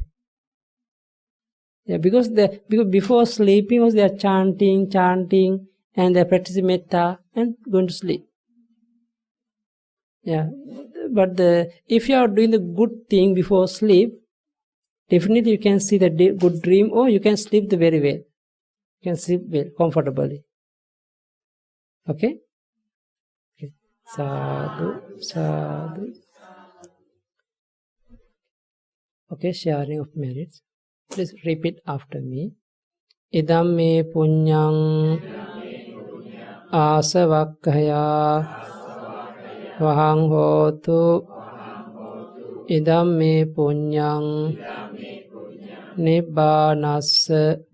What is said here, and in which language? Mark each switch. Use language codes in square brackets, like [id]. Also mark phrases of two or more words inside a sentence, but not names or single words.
[en] Yeah, because before sleeping also they are chanting, and they are practicing metta and going to sleep. Yeah, but if you are doing the good thing before sleep, definitely you can see the good dream, or you can sleep very well. You can sleep well, comfortably. Okay? Okay. [pi] Sadhu, sadhu. [en] Okay, sharing of merits. Please repeat after me. [pi] Idam me punyang asavakkaya vahang hotu. Idam me punyang nibbanassa